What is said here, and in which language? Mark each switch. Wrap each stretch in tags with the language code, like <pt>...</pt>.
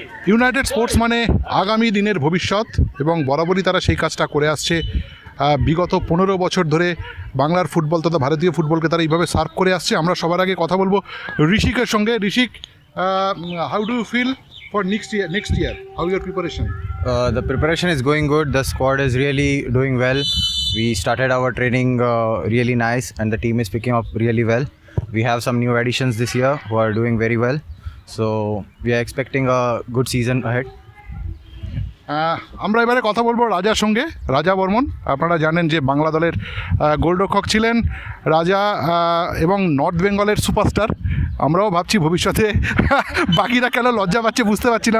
<bn>United sports মানে আগামী দিনের ভবিষ্যৎ, এবং বরাবরই তারা সেই কাজটা করে আসছে। বিগত 15 বছর ধরে বাংলার ফুটবল তথা ভারতীয় ফুটবলকে তারা এইভাবে সার্ভ করে আসছে। আমরা সবার আগে কথা বলবো ঋষিকের সঙ্গে। ঋষিক,</bn> <en>How do you feel for next year? How your preparation? The preparation is going good. The squad is really doing well. We started our training really nice, and the team is picking up really well. We have some new additions this year who are doing very well. So we are expecting a good season ahead.</en> <bn>আমরা এবারে কথা বলবো রাজার সঙ্গে। রাজা বর্মন, আপনারা জানেন যে বাংলা দলের গোলরক্ষক ছিলেন রাজা, এবং নর্থ বেঙ্গলের সুপারস্টার। আমরাও ভাবছি ভবিষ্যতে বাকিরা কেন লজ্জা পাচ্ছে বুঝতে পারছি না।</bn>